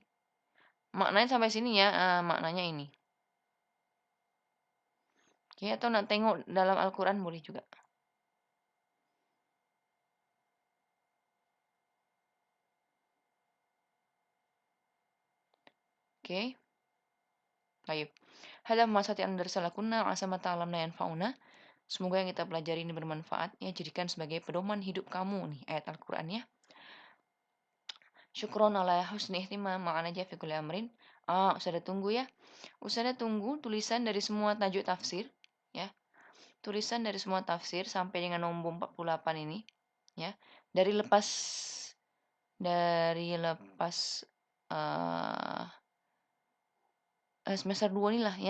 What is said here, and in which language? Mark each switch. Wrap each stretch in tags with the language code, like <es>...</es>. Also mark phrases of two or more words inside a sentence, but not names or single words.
<ms>Maknanya sampai sini ya, maknanya ini. Oke, atau nak tengok dalam Al-Quran boleh juga. Oke. Baik. Hadza ma sati'an darsalakunna asa ma ta'lamna yanfa'una. Semoga yang kita pelajari ini bermanfaat ya, jadikan sebagai pedoman hidup kamu nih ayat Al-Qur'an ya.</ms> <ar>شكرا على حسن اهتمام معنا في كل أمر.</ar> <ms>Usada tunggu ya. Usada tunggu tulisan dari semua tajuk tafsir ya. Tulisan dari semua tafsir sampai dengan nomor 48 ini ya. Dari lepas eh, semester 2 nih lah ya.</ms>